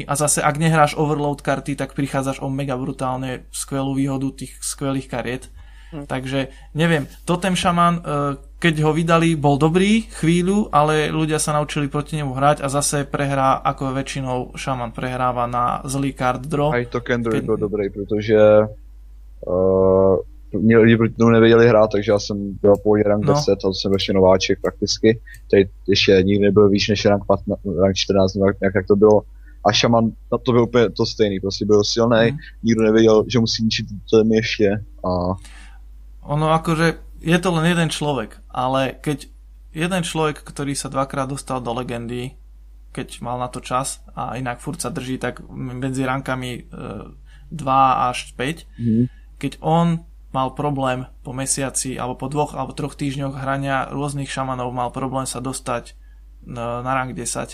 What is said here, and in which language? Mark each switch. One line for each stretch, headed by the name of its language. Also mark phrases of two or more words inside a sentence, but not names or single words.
Slovak: A zase, ak nehráš overload karty, tak prichádzaš o mega brutálne skvelú výhodu tých skvelých kariet. Takže, neviem, totem šaman, keď ho vydali, bol dobrý chvíľu, ale ľudia sa naučili proti nemu hrať a zase prehrá, ako väčšinou šaman prehráva na zlý
English: card draw.
Czech: Aj to Kendrick byl dobrý, protože lidi proti tomu nevěděli hrát, takže já jsem byl po rank 10 a jsem ještě nováček prakticky. Tady ještě nikdy nebyl výš než rank 14, jak to bylo. A šaman, to byl úplně to stejný, prostě byl silnej, nikdo nevěděl, že musí ničiť to ještě.
Slovak: Ono akože, je to len jeden človek, ale keď jeden človek, ktorý sa dvakrát dostal do legendy, keď mal na to čas a inak furt sa drží, tak medzi rankami 2 až 5, keď on mal problém po mesiaci alebo po 2 alebo 3 týždňoch hrania rôznych šamanov, mal problém sa dostať na rank 10.